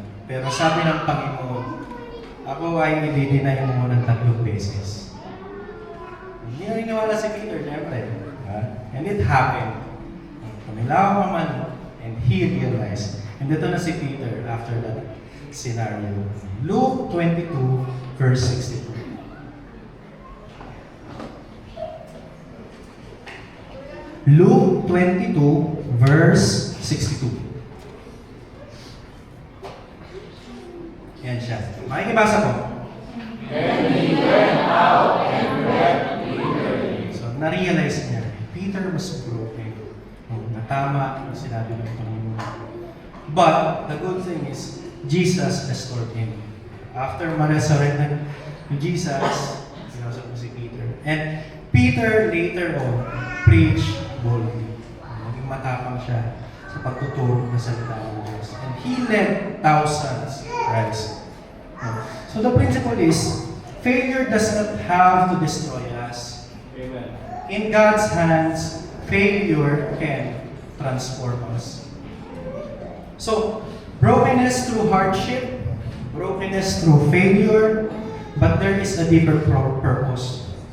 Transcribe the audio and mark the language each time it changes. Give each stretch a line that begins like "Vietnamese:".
Filipino: Pero sabi ng Panginoon, ako ay i-deny mo ng 3 beses. Hindi na rinawala si Peter, syempre.
English: And it happened.
Filipino: Pumilaw naman,
English: and he realized. And dito na si Peter after that scenario. Luke 22, verse 62. Luke 22, verse 62.
Filipino: Yan siya. Makikibasa po.
English: Then he went out and wept bitterly.
Filipino: So, na-realize niya,
English: Peter was broken.
Filipino: Natama yung sinabi ng Panginoon.
English: But, the good thing is, Jesus restored him.
Filipino: After ma-resurrect na Jesus, sinasap mo si Peter.
English: And Peter later on preached boldly.
Filipino: Naging matapang siya sa pagtuturo ng salita ng Diyos.
English: And he led thousands to Christ. So the principle is, failure does not have to destroy us. Amen. In God's hands, failure can transform us. So, brokenness through hardship, brokenness through failure, but there is a deeper purpose.